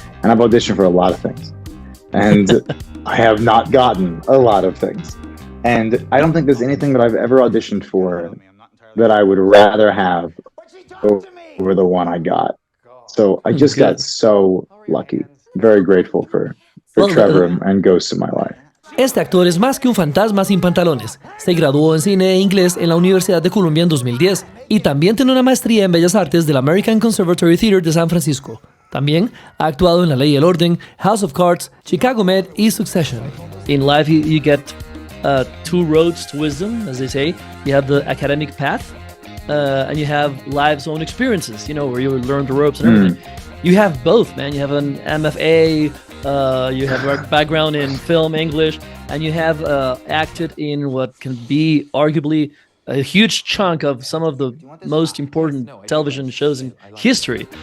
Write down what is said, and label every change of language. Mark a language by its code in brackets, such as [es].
[en] And I've auditioned for a lot of things. And I have not gotten a lot of things. And I don't think there's anything that I've ever auditioned for that I would rather have over the one I got. So I just got so lucky. Very grateful for Trevor and ghosts in my life. [es] Este actor es más que un fantasma sin pantalones. Se graduó en cine e inglés en la Universidad de Columbia en 2010 y también tiene una maestría en Bellas Artes del American Conservatory Theater de San Francisco. También ha actuado en La Ley y el Orden, House of Cards, Chicago Med y Succession. [en] In life you get two roads to wisdom, as they say. You have the academic path and you have life's own experiences, you know, where you learn the ropes and everything. You have both, man. You have an MFA, you have a background in film, English, and you have acted in what can be arguably a huge chunk of some of the most important television shows in history.